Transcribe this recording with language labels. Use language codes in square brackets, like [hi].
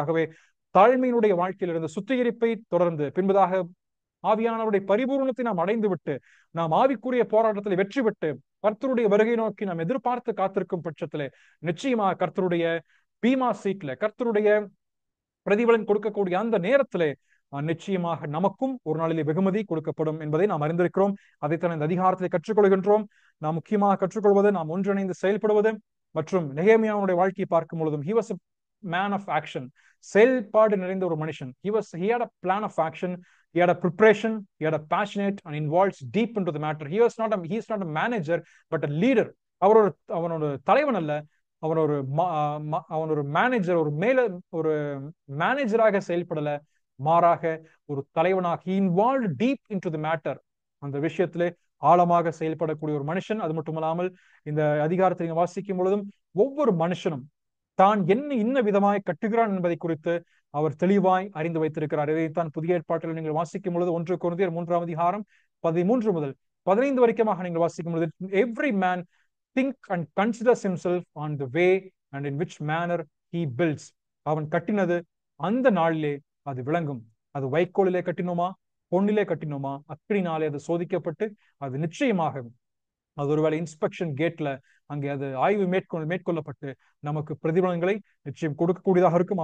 [ta] ஆகவே தாழ்மையினுடைய வாழ்க்கையிலிருந்து சுத்திகரிப்பை தொடர்ந்து பின்பதாக ஆவியானவருடைய பரிபூர்ணத்தை நாம் அடைந்து விட்டு நாம் ஆவிக்குரிய போராட்டத்தில் வெற்றி பெற்று கர்த்தருடைய வருகை நோக்கி நாம் எதிர்பார்த்து காத்திருக்கும் பட்சத்திலே நிச்சயமாக கர்த்தருடைய பீமா சீட்ல கர்த்தருடைய பிரதிபலன் கொடுக்கக்கூடிய அந்த நேரத்திலே நிச்சயமாக நமக்கும் ஒரு நாளிலே வெகுமதி கொடுக்கப்படும் என்பதை நாம் அறிந்திருக்கிறோம். அதைத்தான் இந்த அதிகாரத்தை கற்றுக்கொள்கின்றோம். நாம் முக்கியமாக கற்றுக்கொள்வது, நாம் ஒன்றிணைந்து செயல்படுவது மற்றும் நெகேமியாவுடைய வாழ்க்கையை பார்க்கும் பொழுதும் [en] he was a man of action, [ta] செயல்பாடு நிறைந்த ஒரு மனுஷன். [en] he had a plan of action, he had a preparation, he had a passionate and involved deep into the matter. he is not a manager but a leader. [ta] அவனோட தலைவன் அல்ல, அவன் ஒரு manager, ஒரு மேனேஜராக செயல்படல, மாறாக ஒரு தலைவனாக [en] he involved deep into the matter, [ta] அந்த விஷயத்திலே ஆழமாக செயல்படக்கூடிய ஒரு மனுஷன். அது மட்டுமல்லாமல் இந்த அதிகாரத்தை நீங்க வாசிக்கும் பொழுதும் ஒவ்வொரு மனுஷனும் தான் இன்ன விதமாய் கட்டுகிறான் என்பதை குறித்து அவர் தெளிவாய் அறிந்து வைத்திருக்கிறார். இதைத்தான் புதிய ஏற்பாட்டில் நீங்கள் வாசிக்கும் பொழுது 1 கொரிந்தியர் 3ஆம் அதிகாரம் 13 முதல் 15 வரைக்குமாக நீங்கள் வாசிக்கும் பொழுது [en] every man think and considers himself on the way and in which manner he builds. [ta] அவன் கட்டினது அந்த நாளிலே அது விளங்கும். அது வைக்கோலிலே கட்டினோமா, பொன்னிலே கட்டினோமா, அக்கினினாலே அது சோதிக்கப்பட்டு அது நிச்சயமாக அது ஒருவேளை இன்ஸ்பெக்ஷன் கேட்ல அங்கே அது ஆய்வு மேற்கொள்ளப்பட்டு நமக்கு பிரதிபலன்களை நிச்சயம் கொடுக்கக்கூடியதாக இருக்கும்.